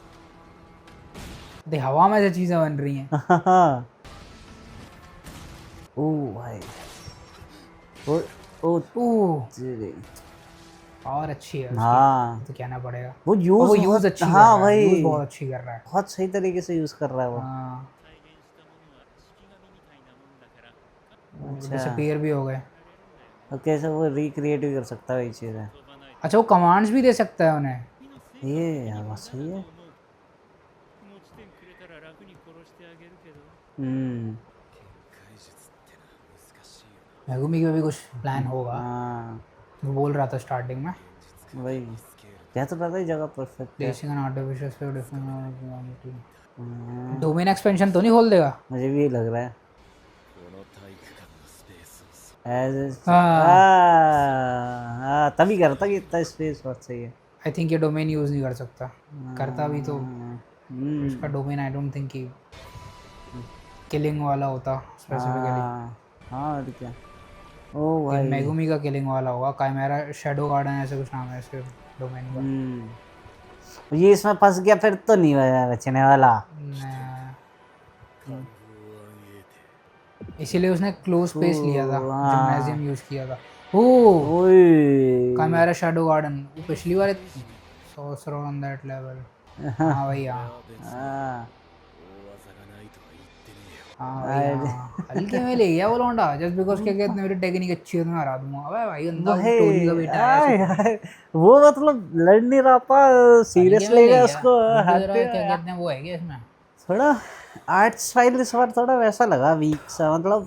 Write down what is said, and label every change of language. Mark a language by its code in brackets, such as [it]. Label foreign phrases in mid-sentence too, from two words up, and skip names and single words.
[hi] दे हवा में से चीजें बन रही हैं। ओ भाई ओ ओ ओ तेरे। पावर अच्छी है उसकी, हाँ तो कहना पड़ेगा। वो और यूज वो यूज अच्छी कर हाँ रहा है, यूज भाई बहुत अच्छी कर रहा है। बहुत सही तरीके से यूज कर रहा है वो। हाँ [ja] 再現したものは式神みたいなもんだから [hi] डिसअपीयर भी हो गए। और कैसे वो रिक्रिएट भी कर सकता है, वही चीज़ है। [ja] 飛ばない [hi] अच्छा वो कमांड्स भी दे सकता है उन्हें। [ja] 君の性 [hi] ये यार बस सही है। [ja] 持ち点くれたら楽に殺してあげるけど [hi] हम्म [ja] 怪術ってのは難しいよな。 [hi] मेगुमी का भी कुछ प्लान होगा, हाँ वो बोल रहा था स्टार्टिंग में। वही क्या तो पता ही जगह परफेक्ट है। [en] placing an artificial space different domain expansion [hi] तो नहीं खोल देगा? मुझे भी यही लग रहा है [ja] この体育館のスペースを [hi] एज हाँ। हाँ तभी करता कि इतना स्पेस बहुत सही है। [en] I think [hi] ये डोमेन यूज़ नहीं कर सकता, करता भी तो हम्म, उसका डोमेन [en] I don't think [hi] कि किलिंग वाला होता स्पेसिफिकली। हाँ और क्या। ओ भाई मेगुमी का किलिंग वाला होगा, काइमेरा शैडो गार्डन ऐसे कुछ नाम है इसके डोमेन का। ये इसमें फंस गया फिर तो नहीं बचने वाला। इसीलिए उसने [en] close space [hi] लिया था, हाँ। जिम्नाजियम यूज किया था। ओ ओए काइमेरा शैडो गार्डन, वो पिछली बार [en] sorcerer on that level. [hi] हाँ भाई हाँ, हाँ [ja] 大技がないとは言ってねえよ [hi] हाँ भाई हाँ, हल्के में ले गया वो लौंडा [en] just because [hi] क्या कहते हैं मेरी टेक्निक अच्छी है तो मैं हरा दूंगा। अबे भाई अंधा वही, टोरी का बेटा है, आय, ऐसे आय, वो मतलब लड़ नहीं रहा था सीरियस हल्के में ले लेगा गया। उसको मुझे हाथ जरा पे। क्या कहते हैं वो है क्या इसमें? थोड़ा [en] art style [hi] इस बार थोड़ा वैसा लगा वीक सा मतलब।